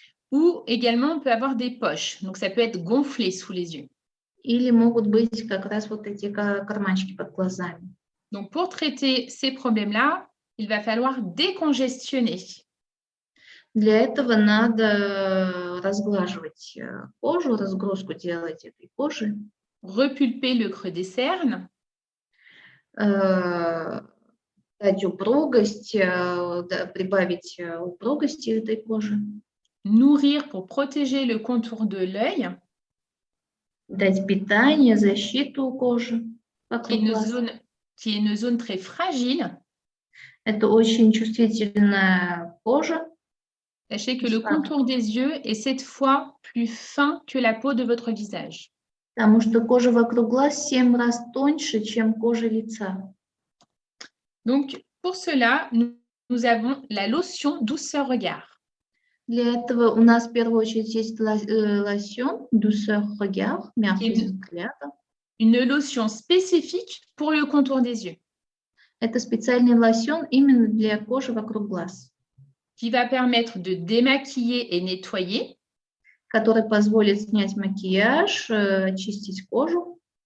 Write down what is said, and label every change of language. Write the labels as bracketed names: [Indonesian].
[French] ou également on peut avoir des poches. Donc, ça peut être gonflé sous les yeux. [Russian] или могут быть как раз вот эти карманчики под глазами. [French] Donc, pour traiter ces problèmes-là, il va falloir décongestionner. [Russian] Для этого надо разглаживать кожу, разгрузку делать этой кожи, [French] Repulper le creux des cernes, [Russian] дать упругость, прибавить упругости этой кожи, [French] nourrir pour protéger le contour de l'œil, [Russian] дать питание, защиту кожи [French] qui est [Russian] вокруг глаз. [French] une zone très fragile. [Russian] Это очень чувствительная кожа. [French] Sachez que le contour des yeux est 7 fois plus fin que la peau de votre visage. [Russian] Потому что кожа вокруг глаз 7 раз тоньше, чем кожа лица. [French] Donc, pour cela, nous avons la lotion douceur regard. [Russian] Для этого у нас в первую очередь есть лосьон douceur regard, мягкость взгляда. [French] Une lotion spécifique pour le contour des yeux. [Russian] Это специальный лосьон именно для кожи вокруг глаз, [French] qui va permettre de démaquiller et nettoyer, [Russian] который позволит снять макияж, очистить кожу.